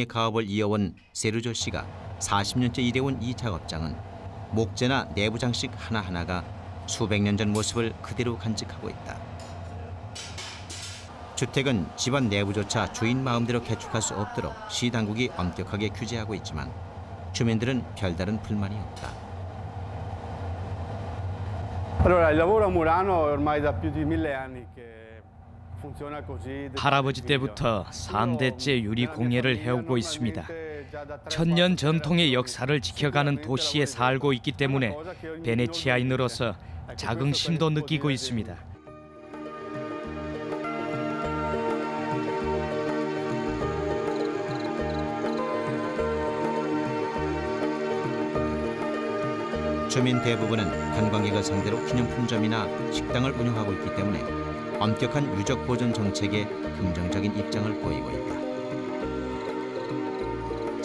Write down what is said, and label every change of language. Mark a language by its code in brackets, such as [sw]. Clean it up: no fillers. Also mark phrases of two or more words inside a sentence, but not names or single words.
[ko] 가업을 이어온 세르조 씨가 40년째 일해온 이 작업장은 목재나 내부 장식 하나하나가 수백 년 전 모습을 그대로 간직하고 있다. 주택은 집안 내부조차 주인 마음대로 개축할 수 없도록 시당국이 엄격하게 규제하고 있지만 주민들은 별다른 불만이 없다. [it] Allora, il lavoro a Murano è ormai da più di 1000 anni che [ko] 할아버지 때부터 3대째 유리 공예를 해오고 있습니다. 천년 전통의 역사를 지켜가는 도시에 살고 있기 때문에 베네치아인으로서 자긍심도 느끼고 있습니다. 주민 대부분은 관광객을 상대로 기념품점이나 식당을 운영하고 있기 때문에 엄격한 유적 보존 정책에 긍정적인 입장을 보이고 있다.